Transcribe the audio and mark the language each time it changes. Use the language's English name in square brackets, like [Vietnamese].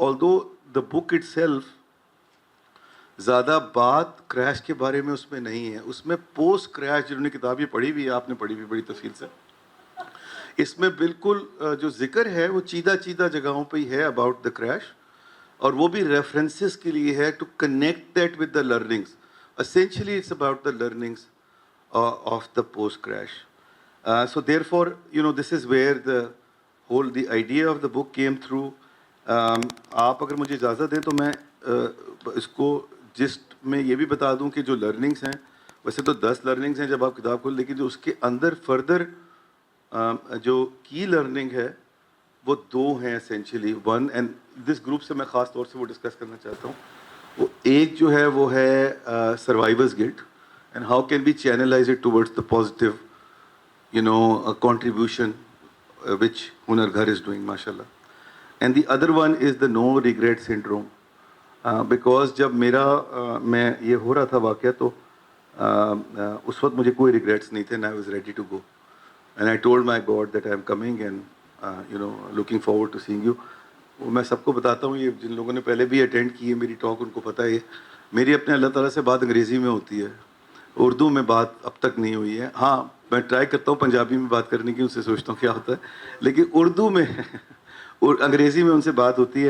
[English] although the book itself [Urdu] زیادہ بات crash کے بارے میں اس میں نہیں ہے. اس میں پوسٹ کریش, جنہوں نے کتاب یہ پڑھی ہوئی ہے, آپ نے پڑھی ہوئی بڑی تفصیل سے, اس میں بالکل جو ذکر ہے وہ چیدہ جگہوں پہ ہی ہے [English] about the crash, [Urdu] اور وہ بھی ریفرنسز کے لیے ہے [English] To connect that with the learnings. Essentially it's about the learnings of the post crash. So therefore this is where the idea of the book came through. [Urdu] آپ اگر مجھے اجازت دیں تو میں اس کو جسٹ میں یہ بھی بتا دوں کہ جو لرننگس ہیں, ویسے تو 10 لرننگس ہیں جب آپ کتاب کھولیں, لیکن جو اس کے اندر فردر جو کی لرننگ ہے وہ 2 ہیں اسینشلی. 1, اینڈ دس گروپ سے میں خاص طور سے وہ ڈسکس کرنا چاہتا ہوں. وہ ایک جو ہے وہ ہے survivors guilt, [English] and how can be channelise it towards the positive contribution which Hunar Ghar is doing, [Urdu] mashallah. [English] And the other one is the no regret syndrome. [Urdu] Because جب میرا میں یہ ہو رہا تھا واقعہ تو اس وقت مجھے کوئی ریگریٹس نہیں تھے, [English] and I was ready to go. And I told my God that I am coming and looking forward to seeing you. [Urdu] وہ میں سب کو بتاتا ہوں, یہ جن لوگوں نے پہلے بھی اٹینڈ کی ہے میری ٹاک ان کو پتہ ہے, میری اپنے اللہ تعالیٰ سے بات انگریزی میں ہوتی ہے, اردو میں بات اب تک نہیں ہوئی ہے. ہاں میں ٹرائی کرتا ہوں پنجابی میں بات کرنے کی, ان سے سوچتا ہوں کیا ہوتا ہے, لیکن اردو میں انگریزی میں ان سے بات ہوتی ہے.